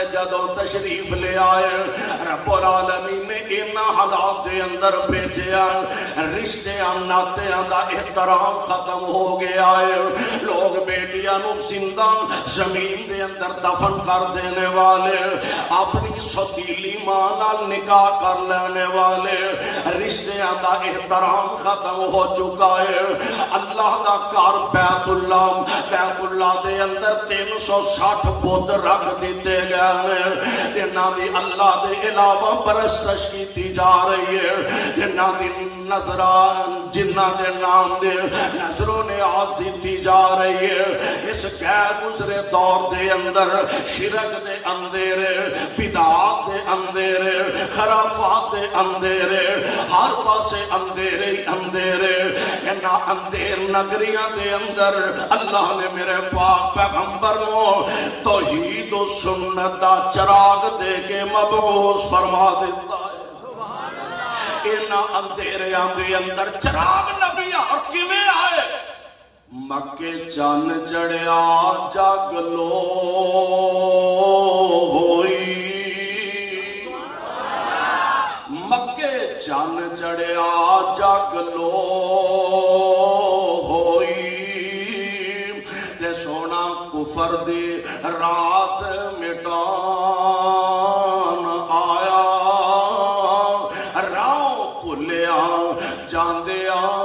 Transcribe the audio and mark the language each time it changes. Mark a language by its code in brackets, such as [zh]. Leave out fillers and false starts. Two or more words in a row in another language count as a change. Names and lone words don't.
[pa] جدوں تشریف لے آئے، رب العالمین نے انہا حالات دے اندر بھیجیا، رشتے ناتے دا احترام ختم ہو گیا ہے، لوگ بیٹیاں نو زندہ زمین دے اندر دفن کر دینے والے، اپنی ستیلی ماں نال نکاح کر لینے والے، رشتے دا احترام ختم ہو چکا ہے. اللہ دا کار بیت اللہ دے اندر 360 بت رکھ دیتے گئے ہیں، جنہاں دی اللہ دے علاوہ [ur] پرستش کی جا رہی ہے، [pa] جنہاں دی جنہاں دے نام دے نظر و نیاز دیتی جا رہی ہے. اس غیر گزرے دور دے اندر شرک دے اندھیرے، بدعات دے اندھیرے، خرافات دے اندھیرے، ہر پاسے اندھیرے اندھیرے. انہاں اندھیر نگریاں دے اندر اللہ نے میرے پاک پیغمبر کو توحید و سنت دا چراغ دے کے مبعوث فرما دیتا ہے. انہاں اندھیریاں دے اندر چراغ نبی اور کیویں آئے؟ مکے چن جڑیا جگ لو ہوئی، مکے چن جڑیا جگ لو ہوئی، تے سونا کفر دی رات مٹان آیا، راہ بھلیا جاندیا